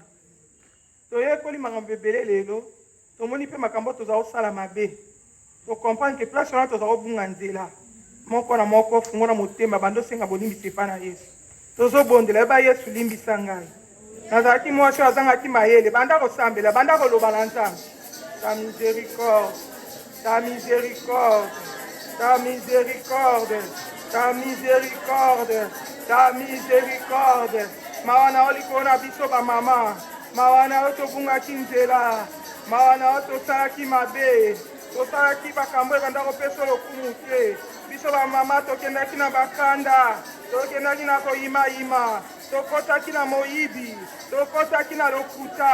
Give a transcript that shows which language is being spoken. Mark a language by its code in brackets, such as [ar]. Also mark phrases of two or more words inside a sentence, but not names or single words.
[ln] Toyekoli makambo ebele lelo, tomoni mpe makambo toza kosala mabe. Tokomprendre ke place wana toza kobunga nzela. Moko na moko fungola motema bando senga bolimbisi epa na Yesu. Tozobondela eba Yesu limbisa ngai. Nazalaki mwasi azangaki mayele, banda kosambela, banda koloba na nzambe. [fr] Ta miséricorde, ta miséricorde. Ta miséricorde, ta miséricorde, ta miséricorde. [ln] Mawana olikona biso ba mama, mawana otobungaki nzela, mawana otosalaki mabe, tosalaki bakambo ebanda kopesa lokumu te. Biso ba mama tokendaki na bakanda, tokendaki na koyima-yima, tokotaki na moyibi, tokotaki na lokuta.